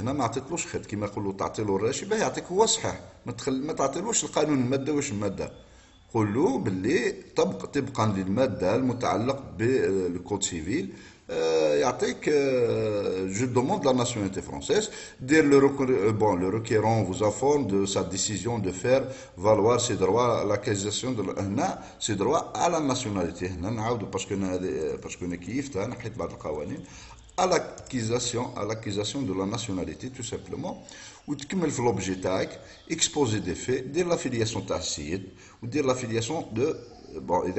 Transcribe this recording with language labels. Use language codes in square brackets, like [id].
[ar] هنا ما عطيتلوش خيط كيما يقولوا تعطي له الراشي باه يعطيك هو صحيح، ما تعطيلوش القانون الماده واش الماده. قول له باللي طبقا للماده المتعلق بالكود سيفيل يعطيك [fr] جو دوموند لا ناسيوناليتي فرونسيز. دير لو requérant vous informe de sa décision de faire valoir ses droits à l'acquisition de هنا ses droits à la nationalité. [ar] هنا نعاودوا باسكو انا كيفتها نحيت بعض القوانين [fr] à l'acquisition de la nationalité tout simplement. [ar] وتكمل في لوبجي تاعك اكسبوزي دي في، دير لافيلياسيون تاع السيد ودير لافيلياسيون دو بون.